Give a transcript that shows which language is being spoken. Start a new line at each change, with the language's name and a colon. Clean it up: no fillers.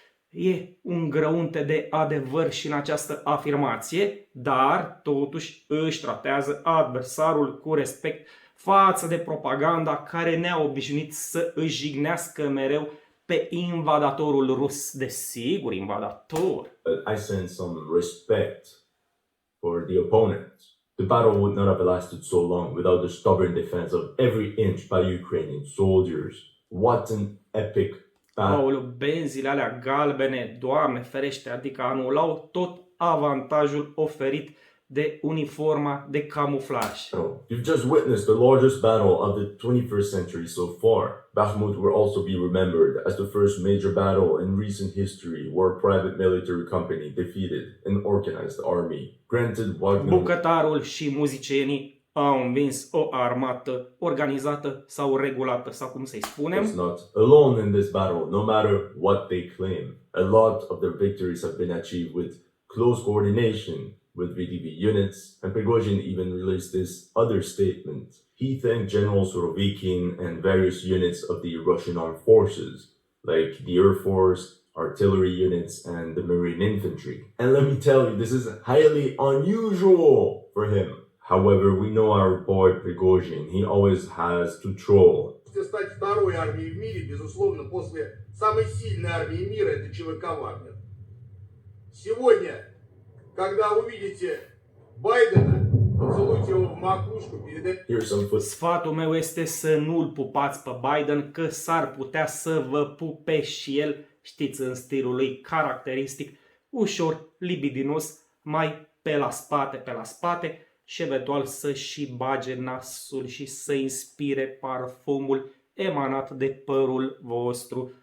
Romanian: E un grăunte de adevăr și în această afirmație, dar totuși își tratează adversarul cu respect față de propaganda care ne-a obișnuit să își jignească mereu pe invadatorul rus. Desigur, invadator.
English: I sense some respect for the opponents. The battle would not have lasted so long without the stubborn defense of every inch by Ukrainian soldiers. What an epic battle.
Romanian: Aoleu, benzile alea galbene, Doamne ferește, adică anulau tot avantajul oferit de uniforma de camuflaj.
English: You've just witnessed the largest battle of the 21st century so far. Bakhmut will also be remembered as the first major battle in recent history where a private military company defeated an organized army. Granted, Wagner
Romanian: Bucătarul și muzicienii au învins o armată organizată sau regulată, sau cum să-i spunem.
English: was not alone in this battle, no matter what they claim. A lot of their victories have been achieved with close coordination with VDV units, and Prigozhin even released this other statement. He thanked General Surovikin and various units of the Russian armed forces, like the Air Force, artillery units, and the Marine infantry. And let me tell you, this is highly unusual for him. However, we know our boy Prigozhin, he always has to troll.
Russian: Стать второй армией в мире, безусловно, после самой сильной армии мира, это ЧВК «Вагнер». Сегодня, когда увидите Байдена, поцелуйте его в макушку, передайте...
English: Here's some foot.
Romanian: Sfatul meu este să nu-l pupați pe Biden, că s-ar putea să vă pupe și el, știți, în stilul lui caracteristic, ușor libidinos, mai pe la spate, și eventual să și bage nasul și să inspire parfumul emanat de părul vostru.